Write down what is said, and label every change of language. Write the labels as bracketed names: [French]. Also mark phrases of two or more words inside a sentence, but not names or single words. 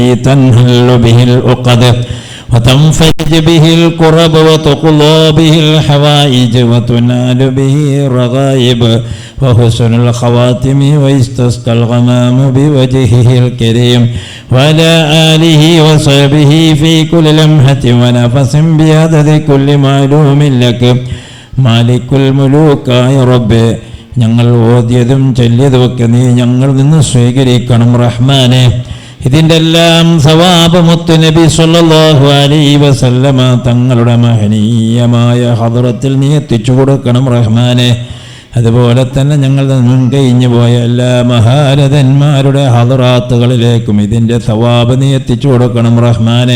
[Arabic] تنحل به العقد وتنفرج به الكرب وتقضى به الحوائج وتنال به الرغائب وحسن الخواتم ويستسقى الغمام بوجهه الكريم وعلى آله وصحبه في كل لمحة ونفس بعدد كل معلوم لك مالك الملوك يا رب. [Malayalam] ഞങ്ങൾ ഓതിയതും ചൊല്ലിയതുമൊക്കെ നീ ഞങ്ങളിൽ നിന്ന് സ്വീകരിക്കണം റഹ്മാനെ. ഇതിൻ്റെ എല്ലാം സവാബ് മുത്ത് നബി [Arabic] صلى الله عليه وسلم [Malayalam] തങ്ങളുടെ മഹനീയമായ ഹദ്റത്തിൽ നീ എത്തിച്ചു കൊടുക്കണം റഹ്മാനെ. അതുപോലെ തന്നെ ഞങ്ങൾ മുൻകഴിഞ്ഞു പോയ എല്ലാ മഹാരഥന്മാരുടെ ഹദ്റാത്തുകളിലേക്കും ഇതിൻ്റെ സവാബ് നീ എത്തിച്ചു കൊടുക്കണം റഹ്മാനെ.